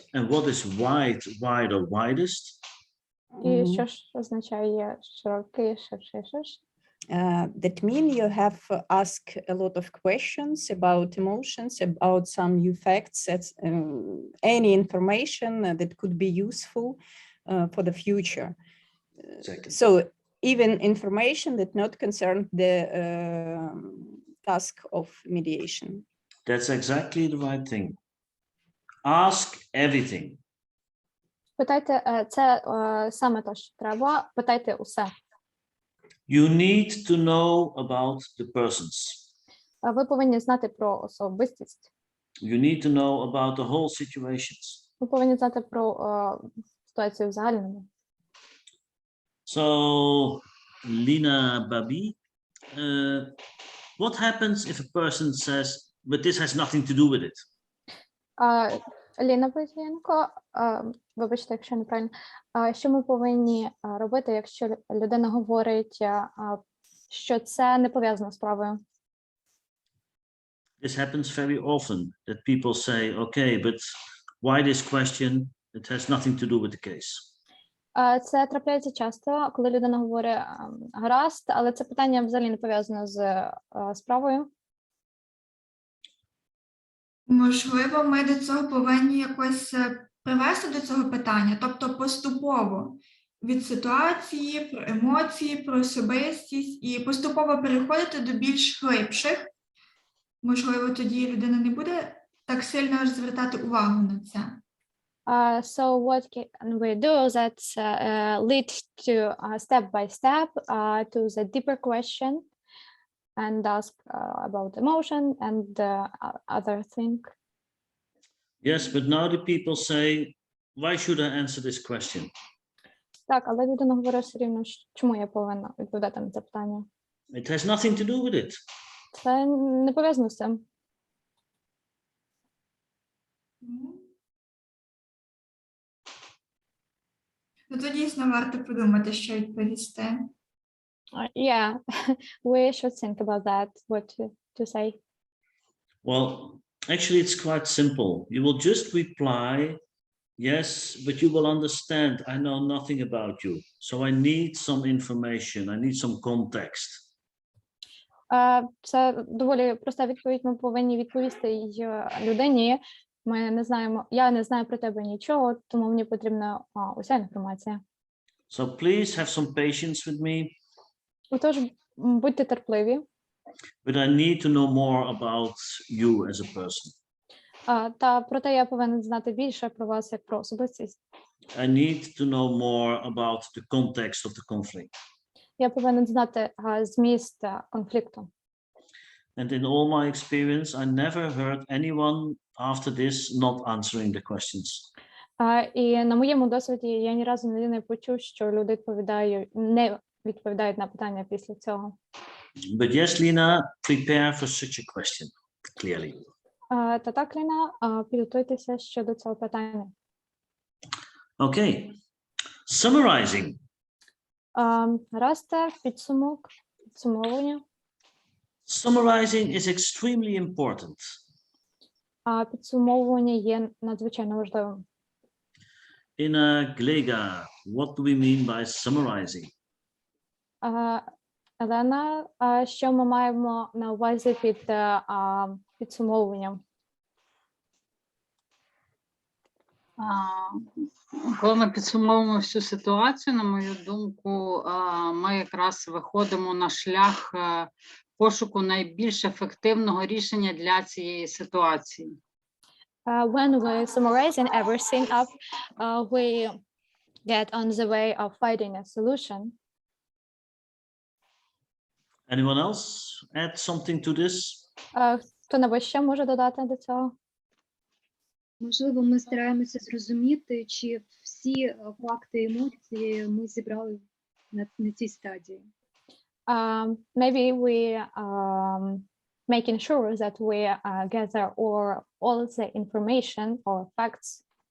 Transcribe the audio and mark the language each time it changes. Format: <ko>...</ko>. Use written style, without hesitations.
<en>And what is wide, wide or widest?</en> <uk>І що ж означає широкий, ширший?</uk> <en>That mean you have asked a lot of questions about emotions, about some new facts, any information that could be useful for the future. Exactly. So even information that not concern the task of mediation. That's exactly the right thing. Ask everything.</en> <uk>Питайте, це саме те, що треба. Питайте усе.</uk> <en>You need to know about the persons.</en> <uk>Ви повинні знати про особистість.</uk> <en>You need to know about the whole situations.</en> <uk>Ви повинні знати про ситуацію в загальному.</uk> <en>So, Lina Babi, what happens if a person says, but this has nothing to do with it?</en> <uk>Ліна Базієнко, вибачте, якщо неправильно, що ми повинні робити, якщо людина говорить, що це не пов'язано з справою?</uk> <en>This happens very often, that people say, okay, but why this question? It has nothing to do with the case.</en> <uk>Це трапляється часто, коли людина говорить гаразд, але це питання взагалі не пов'язано з справою. Можливо, ми до цього повинні якось привести до цього питання, тобто поступово від ситуації, про емоції, про особистість і поступово переходити до більш глибших. Можливо, тоді людина не буде так сильно аж звертати увагу на це.</uk> <en>So what can we do that lead to step by step to the deeper question and ask about emotion and other thing? Yes, but now the people say, why should I answer this question?</en> <uk>Так, але людина говорить все рівно, чому я повинна відповідати на це питання?</uk> <en>It has nothing to do with it.</en> <uk>Це не пов'язано з цим. Ну, то дійсно варто подумати, що відповісти.</uk> <en>Yeah, we should think about that, what to say. Well, actually, it's quite simple. You will just reply, yes, but you will understand, I know nothing about you. So I need some information, I need some context.</en> <uk>Це доволі проста відповідь. Ми повинні відповісти людині. Ми не знаємо, я не знаю про тебе нічого, тому мені потрібна уся інформація.</uk> <en>So please have some patience with me.</en> <uk>Отож, будьте терпливі.</uk> <en>But I need to know more about you as a person.</en> <uk>Та проте я повинен знати більше про вас як про особистість.</uk> <en>I need to know more about the context of the conflict.</en> <uk>Я повинен знати зміст конфлікту.</uk> <en>And in all my experience, I never heard anyone after this not answering the questions.</en> <uk>І на моєму досвіді я ні разу не почув, що люди не відповідають на питання після цього.</uk> <en>But yes, Lina, prepare for such a question, clearly.</en> <uk>Та так, Ліна, підготуйтеся щодо цього питання.</uk> <en>Okay, summarizing.</en> <uk>Расте, підсумовування.</uk> <en>Summarizing is extremely important.</en> <uk>Підсумовування є надзвичайно важливим.</uk> <en>In Glega, what do we mean by summarizing?</en> <uk>Елена, що ми маємо на увазі під підсумовуванням? Коли ми підсумовуємо всю ситуацію, на мою думку, ми якраз виходимо на шлях пошуку найбільш ефективного рішення для цієї ситуації.</uk> <en>When we summarizing everything up, we get on the way of finding a solution. Anyone else add something to this?</en> <uk>Хто-небудь ще може додати до цього? Можливо, ми стараємося зрозуміти, чи всі факти і емоції ми зібрали на цій стадії.</uk> <en>Maybe we making sure that we gather all the information or facts.</en>